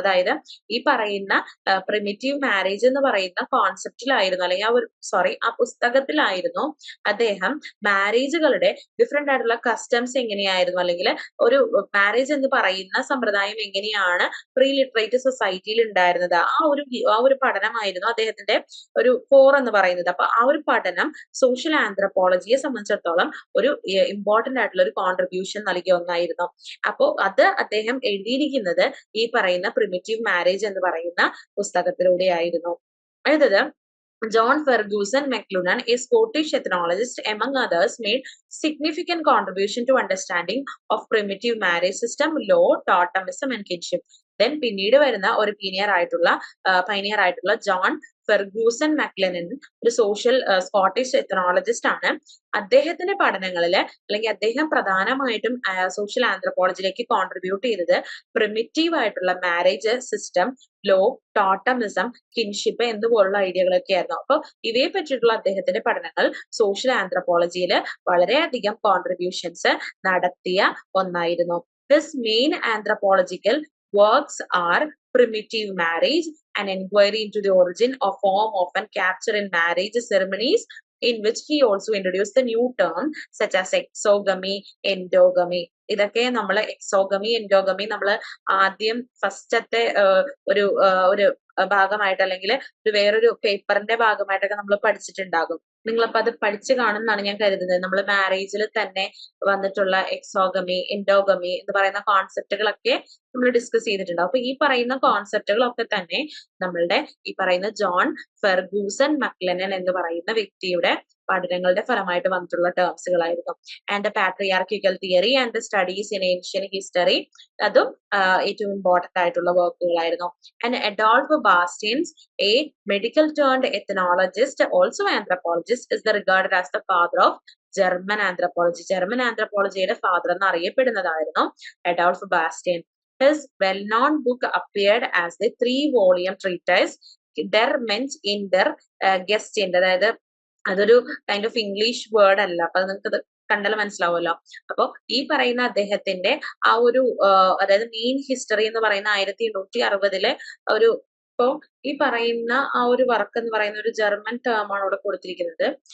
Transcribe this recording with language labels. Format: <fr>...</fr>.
<ml>അതായത് ഈ പറയുന്ന പ്രിമിറ്റീവ് മാരേജ് എന്ന് പറയുന്ന കോൺസെപ്റ്റിലായിരുന്നു, അല്ലെങ്കിൽ ആ പുസ്തകത്തിലായിരുന്നു അദ്ദേഹം മാരേജുകളുടെ ഡിഫറെന്റ് ആയിട്ടുള്ള കസ്റ്റംസ് എങ്ങനെയായിരുന്നു, അല്ലെങ്കിൽ ഒരു മാരേജ് എന്ന് പറയുന്ന സമ്പ്രദായം എങ്ങനെയാണ് പ്രീ ലിറ്ററേറ്റ് സൊസൈറ്റിയിൽ ഉണ്ടായിരുന്നത്, ആ ഒരു പഠനമായിരുന്നു അദ്ദേഹത്തിന്റെ ഒരു കോർ എന്ന് പറയുന്നത്. അപ്പൊ ആ ഒരു പഠനം സോഷ്യൽ ആന്ത്രപ്പോളജിയെ സംബന്ധിച്ചിടത്തോളം ഒരു ഇമ്പോർട്ടന്റ് ആയിട്ടുള്ള ഒരു കോൺട്രിബ്യൂഷൻ നൽകിയ ഒന്നായിരുന്നു. അപ്പോ അത് അദ്ദേഹം എഴുതിയിരിക്കുന്നത് ഈ പറയുന്ന പ്രിമിറ്റീവ് മാരേജ് എന്ന് പറയുന്ന പുസ്തകത്തിലൂടെയായിരുന്നു. അടുത്തത്</ml> <en>John Ferguson McLuhan, a Scottish ethnologist, among others, made significant contribution to understanding of primitive marriage system, law, totemism and kinship. Then</en> <ml>പിന്നീട് വരുന്ന ഒരു പൈനിയർ ആയിട്ടുള്ള ജോൺ ഫെർഗൂസൺ മക്ലെനൻ ഒരു സ്കോട്ടിഷ് എത്നോളജിസ്റ്റ് ആണ്. അദ്ദേഹത്തിന്റെ പഠനങ്ങളില് അല്ലെങ്കിൽ അദ്ദേഹം പ്രധാനമായിട്ടും സോഷ്യൽ ആന്ത്രപ്പോളജിയിലേക്ക് കോൺട്രിബ്യൂട്ട് ചെയ്തത് പ്രിമിറ്റീവ് ആയിട്ടുള്ള marriage system, law, totemism, kinship എന്നുപോലുള്ള ഐഡിയകളൊക്കെ ആയിരുന്നു. അപ്പൊ ഇവയെ പറ്റിയിട്ടുള്ള അദ്ദേഹത്തിന്റെ പഠനങ്ങൾ സോഷ്യൽ ആന്ത്രപ്പോളജിയിൽ വളരെയധികം കോൺട്രിബ്യൂഷൻസ് നടത്തിയ ഒന്നായിരുന്നു.</ml> <en>His main anthropological works are primitive marriage, an inquiry into the origin of form often captured in marriage ceremonies, in which he also introduced the new term such as exogamy, endogamy.</en> <ml>ഇതൊക്കെ നമ്മൾ exogamy, endogamy നമ്മൾ ആദ്യം ഫസ്റ്റത്തെ ഒരു ഭാഗമായിട്ട് അല്ലെങ്കിൽ വേറൊരു പേപ്പറിന്റെ ഭാഗമായിട്ടൊക്കെ നമ്മൾ പഠിച്ചിട്ടുണ്ടാകും. നിങ്ങളപ്പോ അത് പഠിച്ചു കാണുമെന്നാണ് ഞാൻ കരുതുന്നത്. നമ്മൾ മാരേജിൽ തന്നെ വന്നിട്ടുള്ള എക്സോഗമി, എൻഡോഗമി എന്ന് പറയുന്ന കോൺസെപ്റ്റുകളൊക്കെ നമ്മൾ ഡിസ്കസ് ചെയ്തിട്ടുണ്ടാവും. അപ്പൊ ഈ പറയുന്ന കോൺസെപ്റ്റുകളൊക്കെ തന്നെ നമ്മളുടെ ഈ പറയുന്ന ജോൺ ഫെർഗൂസൺ മക്ലെനൻ എന്ന് പറയുന്ന വ്യക്തിയുടെ പഠനങ്ങളുടെ ഫലമായിട്ട് വന്നിട്ടുള്ള ടേംസുകളായിരുന്നു.</ml> <en>and the patriarchical theory and the studies in ancient history,</en> <ml>അതും ഏറ്റവും ഇമ്പോർട്ടന്റ് ആയിട്ടുള്ള വർക്കുകളായിരുന്നു.</ml> <en>And Adolf Bastians, a medical turned ethnologist, also anthropologist, is regarded as the father of German anthropology.</en> <ml>German ആന്ത്രപ്പോളജിയുടെ father എന്ന് അറിയപ്പെടുന്നതായിരുന്നു Adolf Bastin.</ml> <en>His well-known book appeared as the 3-volume treatise Der Mensch in der Gegenwart.</en> <ml>അതായത് അതൊരു kind of English word അല്ല, അപ്പൊ നിങ്ങൾക്ക് കണ്ടാൽ മനസ്സിലാവുമല്ലോ. അപ്പൊ ഈ പറയുന്ന അദ്ദേഹത്തിന്റെ ആ ഒരു അതായത് മെയിൻ ഹിസ്റ്ററി എന്ന് പറയുന്ന 1860 ഒരു ഇപ്പോ ഈ പറയുന്ന ആ ഒരു വർക്ക് എന്ന് പറയുന്ന ഒരു ജർമ്മൻ ടേം ആണ് ഇവിടെ കൊടുത്തിരിക്കുന്നത്.</ml>